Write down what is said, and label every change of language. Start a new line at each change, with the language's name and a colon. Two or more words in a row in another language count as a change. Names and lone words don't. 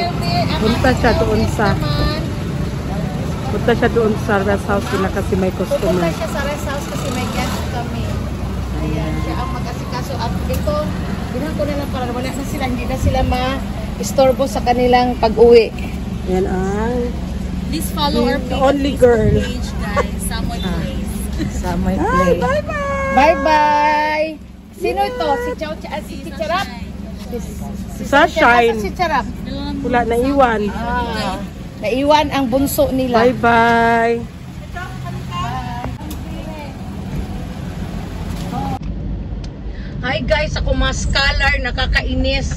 Filipino: Punta siya doon sa rest house nila kasi may customer. Punta siya sa rest house kasi may guest kami. Ayan, siya ang mag-asikaso. At ito, bilang ko na lang para wala na sila, hindi na sila ma-istorbo sa kanilang pag-uwi. Yan ang
English: Please follow our page. Only girl. Page, guys. Samoy Place. Samoy Place. Bye-bye! Bye-bye!
Filipino: Sino ito? Si Charap? Si Sunshine. Si Charap. Wala, naiwan. Naiwan ang bunso nila.
English: Bye-bye! Hi guys,
Filipino: ako mga scholar, nakakainis.